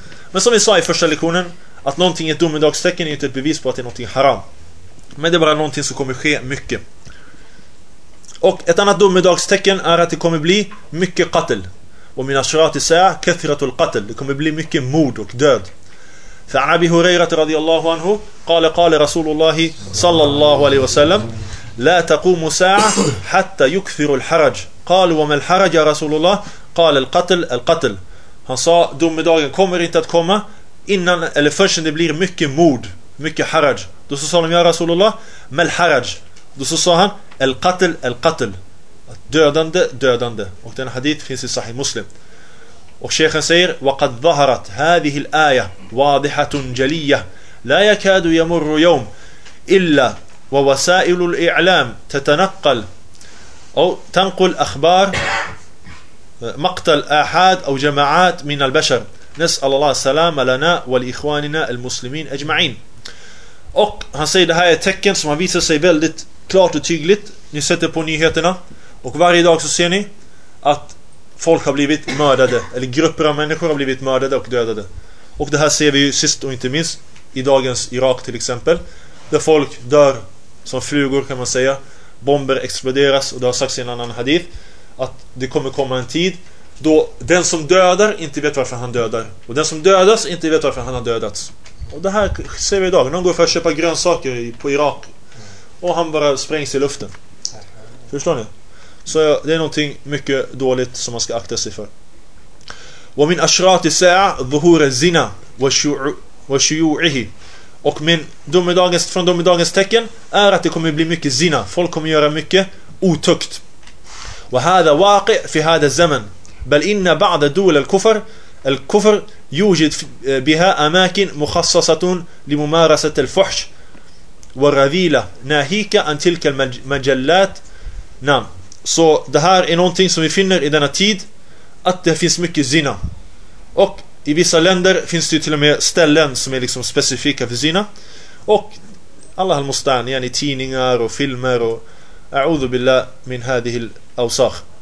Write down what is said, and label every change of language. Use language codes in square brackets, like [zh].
[sv] Men som vi sa i första lektionen, att någonting är ett domedagstecken är inte ett bevis på att det är någonting haram, men det är bara någonting som kommer ske mycket. Och ett annat domedagstecken är att det kommer bli mycket qatl. Och mina shirati säger [ar] kathiratul qatl, [sv] det kommer bli mycket mord och död. [ar] فعبي هريرة رضي الله عنه قال قال رسول الله صلى الله عليه وسلم لا تقوم ساعة حتى يكثر الحرج. قال وما الحرج يا رسول الله؟ قال القتل. [sv] Han sa, domedagen kommer inte att komma innan, eller först när det blir mycket mord, mycket haraj. Då så sa han, [ar] ja Rasulullah, mal haraj. [sv] Då så sa han, [ar] القتل. [sv] Dödande. Och den hadith finns i Sahih Muslim. [ar] وشيخنا سير وقد ظهرت هذه الآية واضحة جلية لا يكاد يمر يوم إلا ووسائل الإعلام تتنقل أو تنقل أخبار مقتل آحاد أو جماعات من البشر. نسأل الله السلام لنا والإخواننا المسلمين أجمعين. [sv] Och han säger det här är tecken som har visat sig väldigt klart och tydligt. Ni sätter på nyheterna och varje dag så ser ni att folk har blivit mördade eller grupper av människor har blivit mördade och dödade. Och det här ser vi ju sist och inte minst i dagens Irak till exempel, där folk dör som flugor kan man säga. Bomber exploderas och det har sagts i en annan hadith att det kommer komma en tid då den som dödar inte vet varför han dödar och den som dödas inte vet varför han har dödats. Och det här ser vi idag. Någon går för att köpa grönsaker på Irak och han bara sprängs i luften. Förstår ni? Så det är någonting mycket dåligt som man ska akta sig för. [ar] Wa min ashrat as-sa'a dhuhur az-zina wa shuyu'ihi. [sv] Och min domedagens, från domedagens tecken är att det kommer bli mycket zina. Folk kommer göra mycket otukt. [ar] Wa hadha waqi' fi hadha az-zaman. Bal inna ba'd ad-dawl al-kufr الكفر يوجد بها أماكن مخصصة لممارسة الفحش والرذيلة ناهيك عن تلك المجلات. نعم. [sv] Så det här är någonting som vi finner i denna tid, att det finns mycket zina. Och i vissa länder finns det till och med ställen som är liksom specifika för zina. Och [ar] Allah al-Mustan, [sv] yani tidningar och filmer och [ar] a'udhu billah min hadihi al-awsakh.